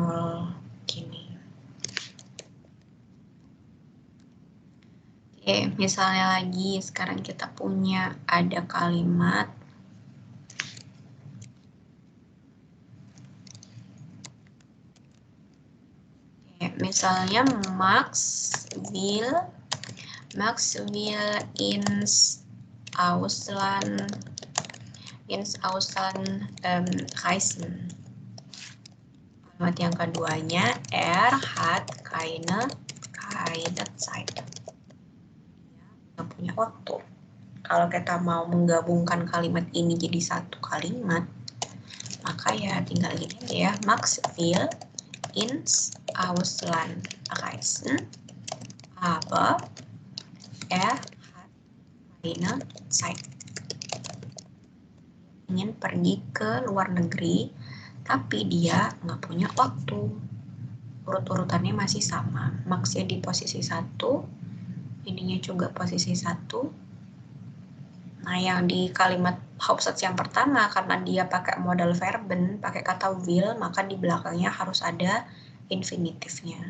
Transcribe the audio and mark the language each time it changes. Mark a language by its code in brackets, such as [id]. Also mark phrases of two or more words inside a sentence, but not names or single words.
[id] Gini. Oke, misalnya lagi sekarang kita punya ada kalimat misalnya [de] Max will ins Ausland reisen. [id] Kalimat yang keduanya [de] hat keine Zeit. [id] Nggak punya waktu. Kalau kita mau menggabungkan kalimat ini jadi satu kalimat, maka ya tinggal gini aja ya, [de] Max will ins Ausland reisen, aber hat keine Zeit. [id] Ingin pergi ke luar negeri, tapi dia nggak punya waktu. Urut-urutannya masih sama. Max-nya di posisi 1, ininya juga posisi 1. Nah, yang di kalimat Hauptsatz yang pertama, karena dia pakai [de] modal verben, [id] pakai kata will, maka di belakangnya harus ada infinitifnya.